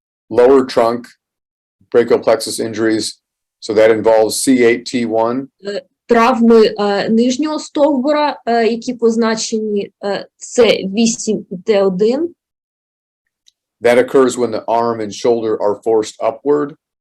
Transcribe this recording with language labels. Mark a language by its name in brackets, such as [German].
[English] Lower trunk brachial plexus injuries, so that involves C8T1. [Ukrainian] Травми нижнього стовбура, які позначені С8Т1. [English] That occurs when the arm and shoulder are forced upward.